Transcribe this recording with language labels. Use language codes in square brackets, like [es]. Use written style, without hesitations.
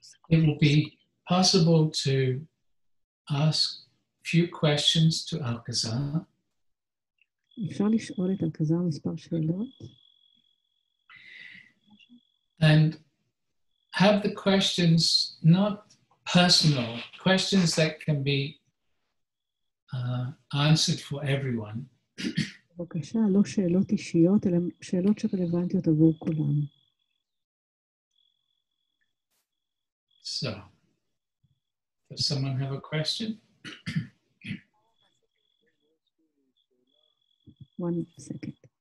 [en] it will be possible to ask a few questions to מאלכאזאר. [he] אפשר לשאול את אלכזר מספר שאלות. [en] And have the questions not personal, questions that can be answered for everyone. [he] בבקשה, לא שאלות אישיות, אלא שאלות שרלוונטיות עבור כולם. [en] So, does someone have a question? 1 second.